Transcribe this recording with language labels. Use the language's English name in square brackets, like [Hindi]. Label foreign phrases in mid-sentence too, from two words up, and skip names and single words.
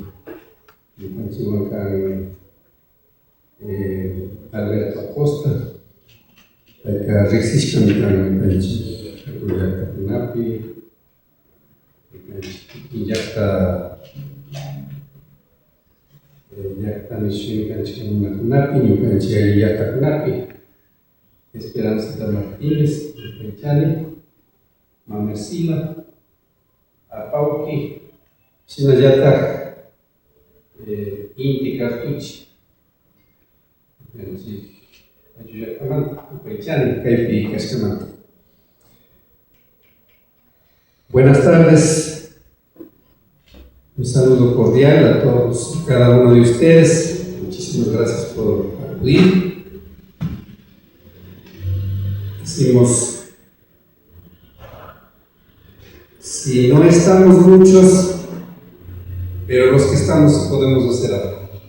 [Quechua] Ñuqanchikwan kan Alberto Acosta payka riqsishkami kan ñuqanchik llaqtakunapi llaqtami shuykanchik runakunapi ñuqanchik alli llaqtakunapi Esperanza Martínez yupaychani, Mamercila, Apauki, shinallataq [Spanish] Inti Cartuchi Buenas tardes, un saludo cordial a todos y cada uno de ustedes. Muchísimas gracias por acudir. Decimos, si no estamos muchos, pero los que estamos podemos hacer algo.